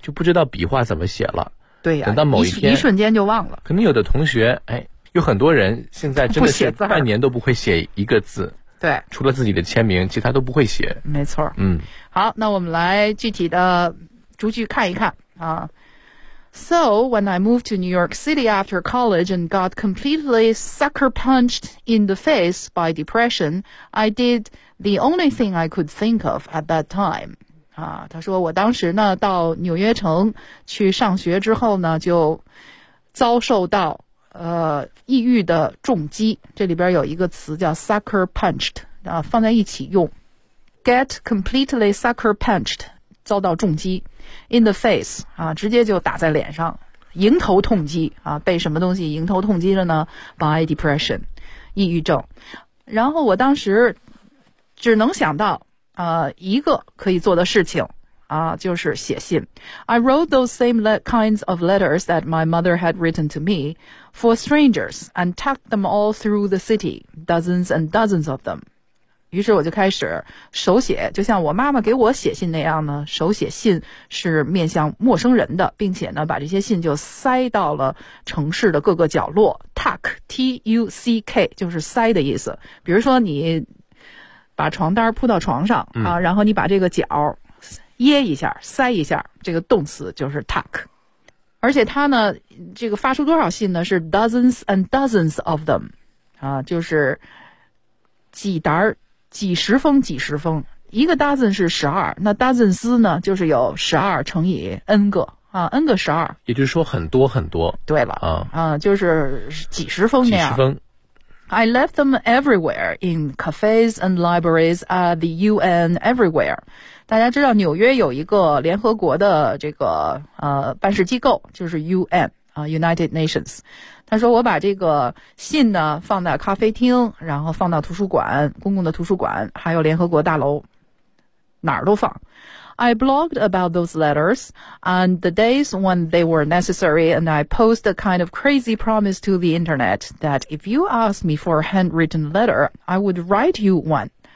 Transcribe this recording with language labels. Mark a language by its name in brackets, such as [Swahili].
[Chinese] 就不知道笔画怎么写了，对呀、啊，等到某一天一瞬间就忘了。可能有的同学，哎，有很多人现在真的是半年都不会写一个字，对，除了自己的签名，其他都不会写。没错，嗯，好，那我们来具体的逐句看一看啊。 [English] So when I moved to New York City after college and got completely sucker punched in the face by depression, I did the only thing I could think of at that time. [Chinese] 啊，他说我当时呢到纽约城去上学之后呢，就遭受到抑郁的重击。这里边有一个词叫 sucker punched， 啊，放在一起用 ， [English] get completely sucker punched， [Chinese] 遭到重击。 [English] In the face [Chinese] 啊，直接就打在脸上，迎头痛击啊，被什么东西迎头痛击了呢 ？ [English] By depression， [Chinese] 抑郁症。然后我当时只能想到一个可以做的事情啊，就是写信。 [English] I wrote those same kinds of letters that my mother had written to me for strangers and tucked them all through the city, dozens and dozens of them. [Chinese] 于是我就开始手写，就像我妈妈给我写信那样呢，手写信是面向陌生人的，并且呢把这些信就塞到了城市的各个角落。 tuck T-U-C-K 就是塞的意思，比如说你把床单铺到床上、啊、然后你把这个角掖一下塞一下，这个动词就是 tuck。而且他呢这个发出多少信呢，是 [English] dozens and dozens of them、 [Chinese] 啊、就是几沓几十封，几十封，一个 dozen 是十二，那 dozens 呢，就是有十二乘以 n 个啊 ，n 个十二，也就是说很多很多。对了，啊，就是几十封那样。几十封。 [English] I left them everywhere in cafes and libraries at the UN everywhere。 [Chinese] 大家知道纽约有一个联合国的这个办事机构，就是 UN 啊 ，United Nations。他说我把这个信呢放在咖啡厅，然后放到图书馆，公共的图书馆，还有联合国大楼，哪儿都放。 [English] I blogged about those letters and the days when they were necessary and I post a kind of crazy promise to the internet that if you ask me for a handwritten letter, I would write you one.